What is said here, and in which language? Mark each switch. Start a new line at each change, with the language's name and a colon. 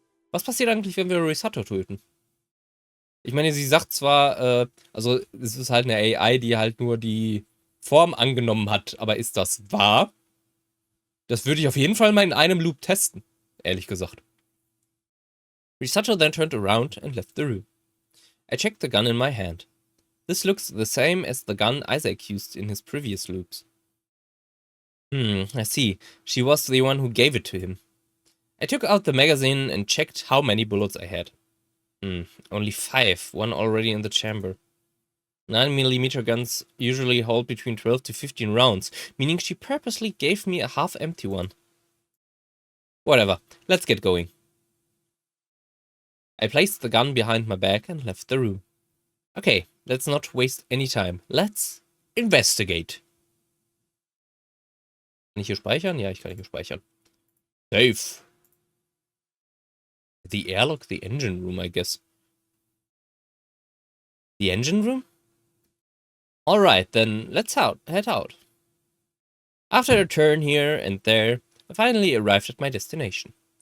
German: Was passiert eigentlich, wenn wir Risotto töten? Ich meine, sie sagt zwar, also es ist halt eine AI, die halt nur die Form angenommen hat, aber ist das wahr? Das würde ich auf jeden Fall mal in einem Loop testen, ehrlich gesagt.
English: Risotto then turned around and left the room. I checked the gun in my hand. This looks the same as the gun Isaac used in his previous loops. I see. She was the one who gave it to him. I took out the magazine and checked how many bullets I had. Only 5, one already in the chamber. 9mm guns usually hold between 12 to 15 rounds, meaning she purposely gave me a half-empty one. Whatever, let's get going. I placed the gun behind my back and left the room. Okay, let's not waste any time. Let's investigate.
German: Kann ich hier speichern? Ja, ich kann hier speichern.
English: Safe. The airlock, the engine room, I guess. The engine room? Alright, then let's head out. After a turn here and there, I finally arrived at my destination.